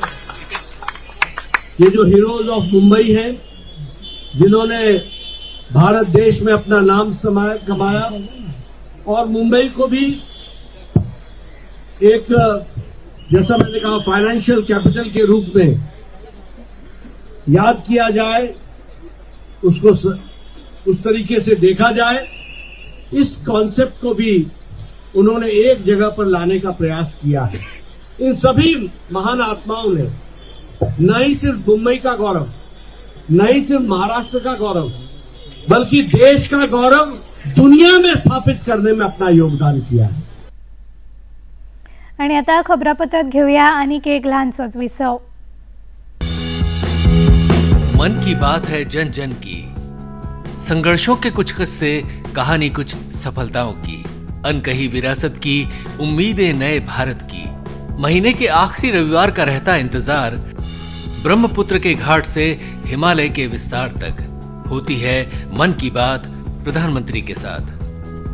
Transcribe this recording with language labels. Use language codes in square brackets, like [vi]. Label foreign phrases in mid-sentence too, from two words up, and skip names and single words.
[hi] ये जो [en] heroes of Mumbai [hi] हैं, जिन्होंने भारत देश में अपना नाम कमाया और मुंबई को भी एक, जैसा मैंने कहा, [en] financial capital [hi] के रूप में याद किया जाए, उसको उस तरीके से देखा जाए, इस कॉन्सेप्ट को भी उन्होंने एक जगह पर लाने का प्रयास किया है। इन सभी महान आत्माओं ने न ही सिर्फ मुंबई का गौरव, न ही सिर्फ महाराष्ट्र का गौरव, बल्कि देश का गौरव दुनिया में स्थापित करने में अपना योगदान किया है। [kok] आणि आता खबरापत्रात घेऊया आणि एक लहानसोच विसव। [hi] मन की बात है जन जन की, संघर्षों के कुछ किस्से, कहानी कुछ सफलताओं की, अनकही विरासत की, उम्मीदें नए भारत की। महीने के आखिरी रविवार का रहता इंतजार, ब्रह्मपुत्र के घाट से हिमालय के विस्तार तक होती है मन की बात प्रधानमंत्री के साथ।